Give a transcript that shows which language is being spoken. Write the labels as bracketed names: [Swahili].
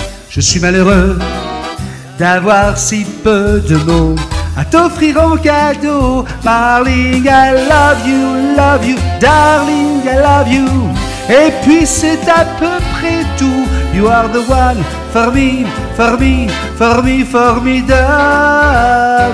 [French] Je suis malheureux d'avoir si peu de mots à t'offrir en cadeau. [English] Darling, I love you, darling, I love you. [French] Et puis c'est à peu près tout. [English] You are the one for me, for me, for me, formidable.